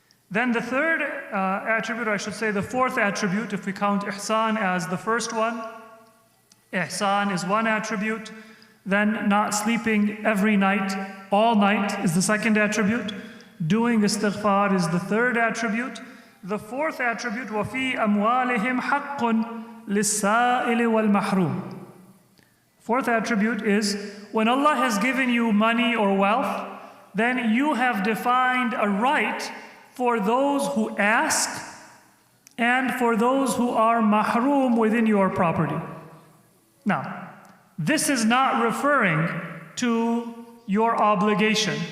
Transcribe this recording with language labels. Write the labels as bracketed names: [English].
[English] Then the third attribute, I should say the fourth attribute, if we count ihsan as the first one, ihsan is one attribute. Then not sleeping every night, all night, is the second attribute. Doing istighfar is the third attribute. The fourth attribute, [Arabic] وَفِي أَمْوَالِهِمْ حَقٌّ لِلسَّائِلِ وَالْمَحْرُومِ. [English] Fourth attribute is when Allah has given you money or wealth, then you have defined a right for those who ask and for those who are mahroom within your property. Now, this is not referring to your obligation.